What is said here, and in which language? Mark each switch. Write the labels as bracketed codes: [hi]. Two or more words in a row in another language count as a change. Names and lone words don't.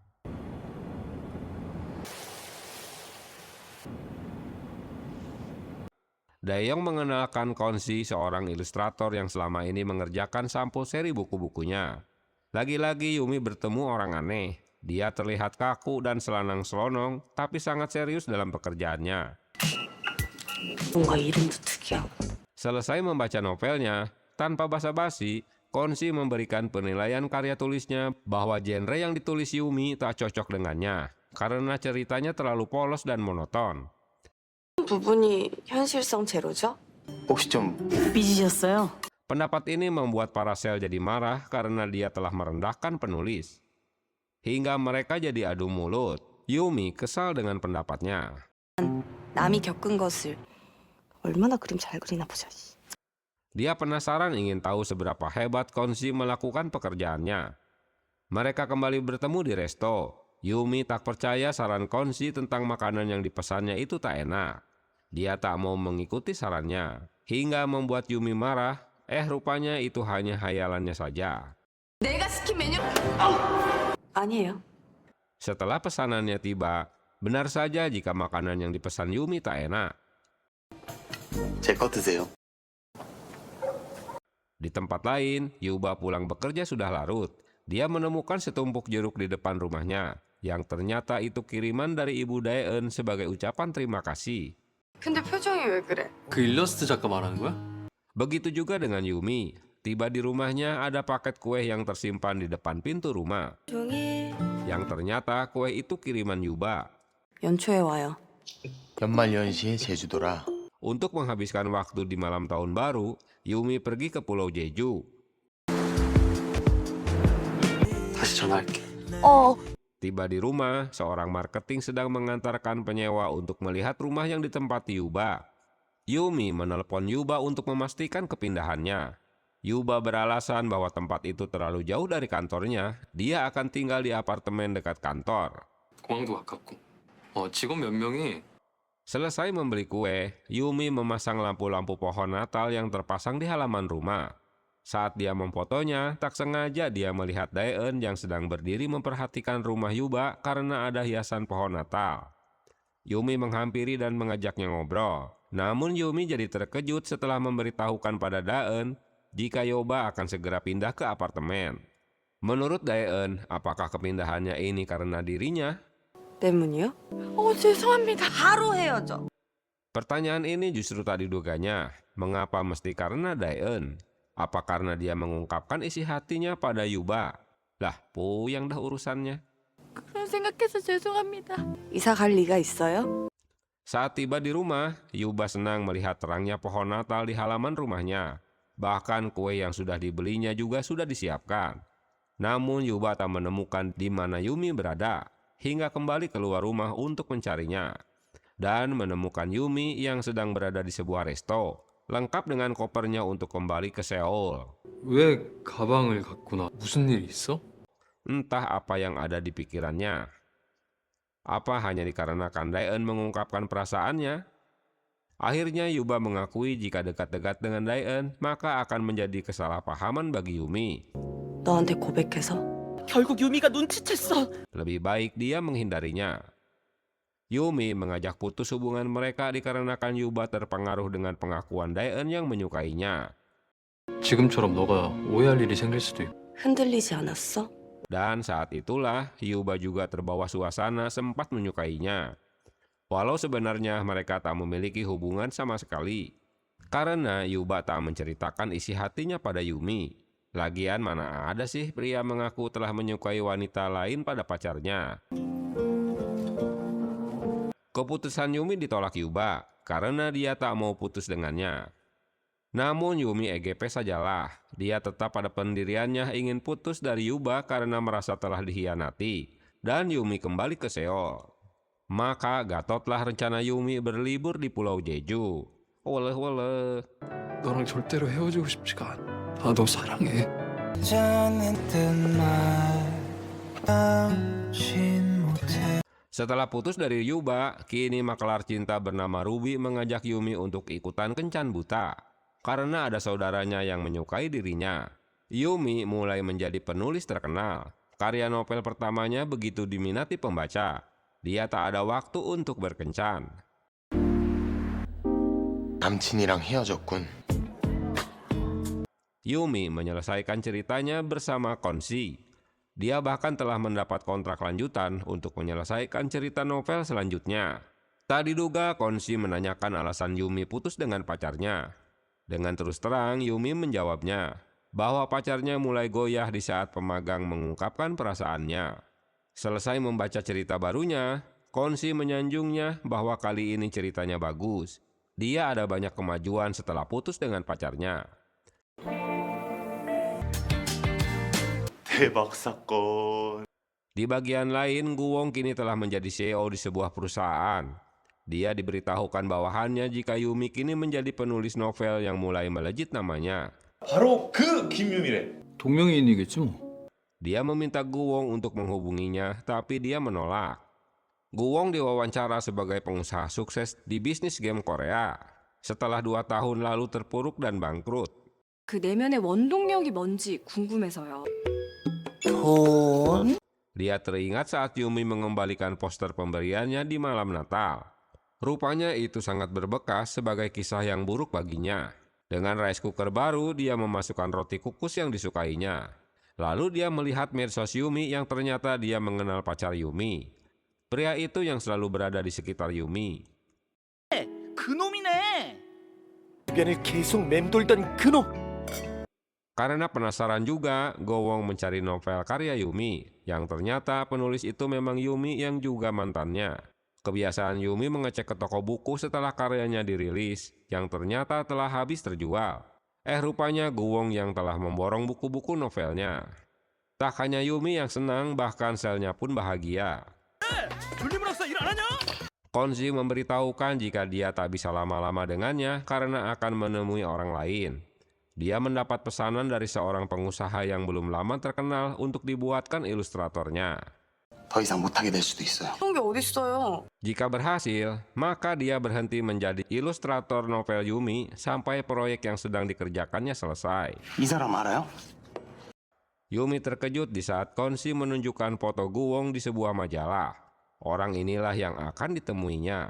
[id] Daeyong mengenalkan Konsi, seorang ilustrator yang selama ini mengerjakan sampul seri buku-bukunya. Lagi-lagi Yumi bertemu orang aneh. Dia terlihat kaku dan selanang-selonong, tapi sangat serius dalam pekerjaannya. [ko] 뭔가 이름도 특이하고. [id] Selesai membaca novelnya, tanpa basa-basi, Konsi memberikan penilaian karya tulisnya bahwa genre yang ditulis Yumi tak cocok dengannya, karena ceritanya terlalu polos dan monoton. [ko] 부분이 현실성 제로죠? 혹시 좀 삐지셨어요? [id] Pendapat ini membuat Paracel jadi marah karena dia telah merendahkan penulis. Hingga mereka jadi adu mulut. Yumi kesal dengan pendapatnya. [ko] 남이 겪은 것을 얼마나 그림 잘 그리나 보자. [id] Dia penasaran ingin tahu seberapa hebat Konsi melakukan pekerjaannya. Mereka kembali bertemu di resto. Yumi tak percaya saran Konsi tentang makanan yang dipesannya itu tak enak. Dia tak mau mengikuti sarannya. Hingga membuat Yumi marah. Rupanya itu hanya hayalannya saja. [ko] 내가 시킨 메뉴? 아니에요. [id] Setelah pesanannya tiba, benar saja jika makanan yang dipesan Yumi tak enak. [ko] 제 거 드세요. [id] Di tempat lain, Yuba pulang bekerja sudah larut. Dia menemukan setumpuk jeruk di depan rumahnya, yang ternyata itu kiriman dari Ibu Daeun sebagai ucapan terima kasih. [ko] 근데 표정이 왜 그래? 그 일러스트 작가 말하는 거야? [id] Begitu juga dengan Yumi. Tiba di rumahnya ada paket kue yang tersimpan di depan pintu rumah. [ko] 종이 [id] Yang ternyata kue itu kiriman Yuba. [ko] 연초에 와요. 연말연시의 제주도라. [id] Untuk menghabiskan waktu di malam tahun baru, Yumi pergi ke Pulau Jeju. [ko] 다시 전화할게. [id] Tiba di rumah, seorang marketing sedang mengantarkan penyewa untuk melihat rumah yang ditempati Yuba. Yumi menelepon Yuba untuk memastikan kepindahannya. Yuba beralasan bahwa tempat itu terlalu jauh dari kantornya. Dia akan tinggal di apartemen dekat kantor. [ko] 공항도 가깝고. 직원 몇 명이 [id] Selesai membeli kue, Yumi memasang lampu-lampu pohon Natal yang terpasang di halaman rumah. Saat dia memfotonya, tak sengaja dia melihat Daeun yang sedang berdiri memperhatikan rumah Yuba karena ada hiasan pohon Natal. Yumi menghampiri dan mengajaknya ngobrol. Namun Yumi jadi terkejut setelah memberitahukan pada Daeun jika Yuba akan segera pindah ke apartemen. Menurut Daeun, apakah kepindahannya ini karena dirinya? [ko] 때문이요? 죄송합니다. 바로 헤어져. [id] Pertanyaan ini justru tak diduganya. Mengapa mesti karena Daeun? Apa karena dia mengungkapkan isi hatinya pada Yuba? Lah, puyang dah urusannya. [ko] 그런 생각해서 죄송합니다. 이사 갈 리가 있어요? [id] Saat tiba di rumah, Yuba senang melihat terangnya pohon Natal di halaman rumahnya. Bahkan kue yang sudah dibelinya juga sudah disiapkan. Namun Yuba tak menemukan di mana Yumi berada, hingga kembali keluar rumah untuk mencarinya. Dan menemukan Yumi yang sedang berada di sebuah resto, lengkap dengan kopernya untuk kembali ke Seoul. [ko] 왜 가방을 갖고 나? 무슨 일 있어? [id] Entah apa yang ada di pikirannya. Apa hanya dikarenakan Daeun mengungkapkan perasaannya? Akhirnya Yuba mengakui jika dekat-dekat dengan Daeun, maka akan menjadi kesalahpahaman bagi Yumi. [ko] 너한테 고백해서? 결국 유미가 눈치챘어. [id] Lebih baik dia menghindarinya. Yumi mengajak putus hubungan mereka dikarenakan Yuba terpengaruh dengan pengakuan Daeun yang menyukainya. [ko] 지금처럼 너가 오해할 일이 생길 수도 있고. 흔들리지 않았어? [id] Dan saat itulah Yuba juga terbawa suasana sempat menyukainya. Walau sebenarnya mereka tak memiliki hubungan sama sekali. Karena Yuba tak menceritakan isi hatinya pada Yumi. Lagian mana ada sih pria mengaku telah menyukai wanita lain pada pacarnya. Keputusan Yumi ditolak Yuba karena dia tak mau putus dengannya. Namun Yumi EGP sajalah. Dia tetap pada pendiriannya ingin putus dari Yuba karena merasa telah dikhianati. Dan Yumi kembali ke Seoul. Maka gatotlah rencana Yumi berlibur di Pulau Jeju. Woleh. [ko] 너랑 절대로 헤어지고 싶지가 않아. 나 너 사랑해. [id] Setelah putus dari Yuba, kini makelar cinta bernama Ruby mengajak Yumi untuk ikutan kencan buta. Karena ada saudaranya yang menyukai dirinya. Yumi mulai menjadi penulis terkenal. Karya novel pertamanya begitu diminati pembaca. Dia tak ada waktu untuk berkencan. [ko] 남친이랑 헤어졌군. [id] Yumi menyelesaikan ceritanya bersama Konshi. Dia bahkan telah mendapat kontrak lanjutan untuk menyelesaikan cerita novel selanjutnya. Tak diduga Konshi menanyakan alasan Yumi putus dengan pacarnya. Dengan terus terang Yumi menjawabnya bahwa pacarnya mulai goyah di saat pemagang mengungkapkan perasaannya. Selesai membaca cerita barunya, Konshi menyanjungnya bahwa kali ini ceritanya bagus. Dia ada banyak kemajuan setelah putus dengan pacarnya. [ko] 대박 사건. [id] Di bagian lain, Guwong kini telah menjadi CEO di sebuah perusahaan. Dia diberitahukan bawahannya jika Yumi kini menjadi penulis novel yang mulai melejit namanya. [ko] 바로 그 김유미래. 동명이인이겠지 뭐. [id] Dia meminta Guwong untuk menghubunginya, tapi dia menolak. Guwong diwawancara sebagai pengusaha sukses di bisnis game Korea. Setelah 2 tahun lalu terpuruk dan bangkrut. [ko] 그 내면의 원동력이 뭔지 궁금해서요. [id] Dia teringat saat Yumi mengembalikan poster pemberiannya di malam Natal. Rupanya itu sangat berbekas sebagai kisah yang buruk baginya. Dengan [en] rice cooker [id] baru, dia memasukkan roti kukus yang disukainya. Lalu dia melihat medsos Yumi yang ternyata dia mengenal pacar Yumi. Pria itu yang selalu berada di sekitar Yumi. [ko] 그놈이네. 주변을 계속 맴돌던 그놈. [id] Karena penasaran juga, Guwong mencari novel karya Yumi, yang ternyata penulis itu memang Yumi yang juga mantannya. Kebiasaan Yumi mengecek ke toko buku setelah karyanya dirilis, yang ternyata telah habis terjual. Rupanya Guwong yang telah memborong buku-buku novelnya. Tak hanya Yumi yang senang, bahkan selnya pun bahagia. Konshi memberitahukan jika dia tak bisa lama-lama dengannya karena akan menemui orang lain. Dia mendapat pesanan dari seorang pengusaha yang belum lama terkenal untuk dibuatkan ilustratornya. [ko] 더 이상 못하게 될 수도 있어요. 그런 게 어딨어요. [id] Jika berhasil, maka dia berhenti menjadi ilustrator novel Yumi sampai proyek yang sedang dikerjakannya selesai. [ko] 이 사람 알아요? [id] Yumi terkejut di saat Konshi menunjukkan foto Guwong di sebuah majalah. Orang inilah yang akan ditemuinya.